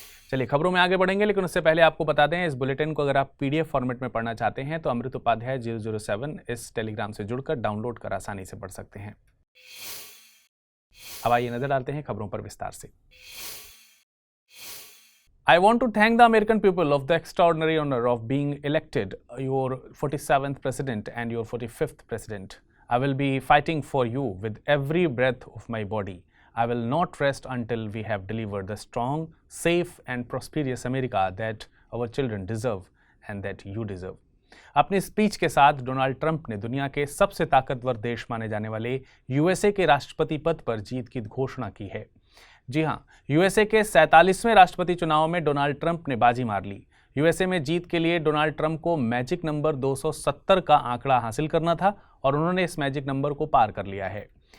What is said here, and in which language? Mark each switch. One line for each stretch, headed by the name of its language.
Hindi: चलिए खबरों में आगे बढ़ेंगे, लेकिन उससे पहले आपको बता दें इस बुलेटिन को अगर आप पीडीएफ फॉर्मेट में पढ़ना चाहते हैं तो अमृत उपाध्याय 007 इस टेलीग्राम से जुड़कर डाउनलोड कर आसानी से पढ़ सकते हैं। अब आइए नजर डालते हैं खबरों पर विस्तार से।
English: I want to thank the American people of the extraordinary honor of being elected your 47th president and your 45th president. I will be fighting for you with every breath of my body. I will not rest until we have delivered the strong, safe and prosperous America that our children deserve and that you deserve.
Hindi: अपनी speech के साथ Donald Trump ने दुनिया के सबसे ताकतवर देश माने जाने वाले यूएसए के राष्ट्रपति पद पर जीत की घोषणा की है। जी हां, यूएसए के 47वें राष्ट्रपति चुनाव में डोनाल्ड ट्रंप ने बाजी मार ली। यूएसए में जीत के लिए डोनाल्ड ट्रंप को मैजिक नंबर 270 का आंकड़ा हासिल करना था और उन्होंने इस मैजिक नंबर को पार कर लिया है।